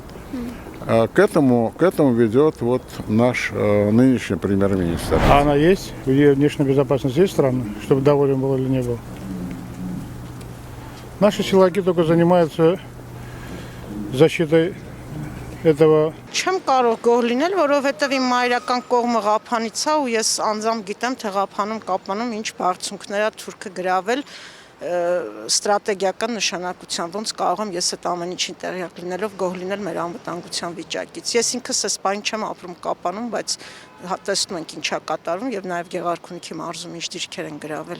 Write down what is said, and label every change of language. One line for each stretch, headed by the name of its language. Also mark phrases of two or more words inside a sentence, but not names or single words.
Russian: К этому ведет вот наш нынешний премьер-министр. А она есть? У нее внешняя безопасность есть страна, чтобы доволен был или не был? Наши силаки только занимаются защитой этого.
Armenian: Չեմ կարող գոհ լինել, որովհետև իմ մայրական կողմը Ղափանից է ու ես անձամբ գիտեմ, թե Ղափանում կապանում ինչ բարձունքներ է թուրքը գրավել ստրատեգիական նշանակությամբ, ոնց կարող եմ ես այդ ամեն ինչին տեղյակ լինելով գոհ լինել մեր անվտանգության վիճակից։ Ես ինքս այս բան չեմ ապրում Կապանում, բայց տեսնում ենք ինչա կատարվում եւ նաեւ Գեղարքունիքի մարզում ինչ դիրքեր են գրավել։